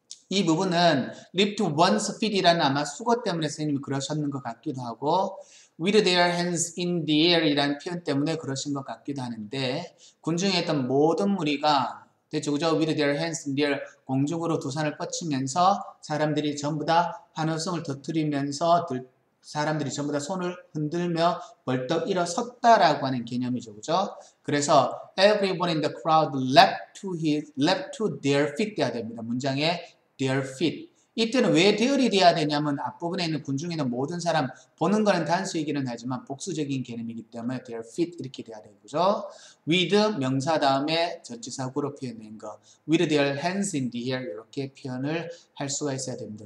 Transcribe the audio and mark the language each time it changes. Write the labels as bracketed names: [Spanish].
[Korean] 이 부분은 [English] leap to one's feet [Korean] 이라는 아마 수거 때문에 선생님이 그러셨는 것 같기도 하고 [English] with their hands in the air [Korean] 이라는 표현 때문에 그러신 것 같기도 하는데 군중에 있던 모든 무리가 됐죠, 그죠? [English] with their hands in the air [Korean] 공중으로 두 손을 뻗치면서 사람들이 전부 다 환호성을 터뜨리면서 사람들이 전부 다 손을 흔들며 벌떡 일어섰다라고 하는 개념이죠, 그죠? 그래서 [English] everyone in the crowd leapt to their feet [Korean] 돼야 됩니다. 문장에 [English] their feet. [Korean] 이때는 왜 their이 돼야 되냐면 앞부분에 있는 군중에 있는 모든 사람 보는 거는 단수이기는 하지만 복수적인 개념이기 때문에 [English] their feet [Korean] 이렇게 돼야 되는 거죠. with 명사 다음에 전치사구로 표현된 거 [English] with their hands in the air [Korean] 이렇게 표현을 할 수가 있어야 됩니다.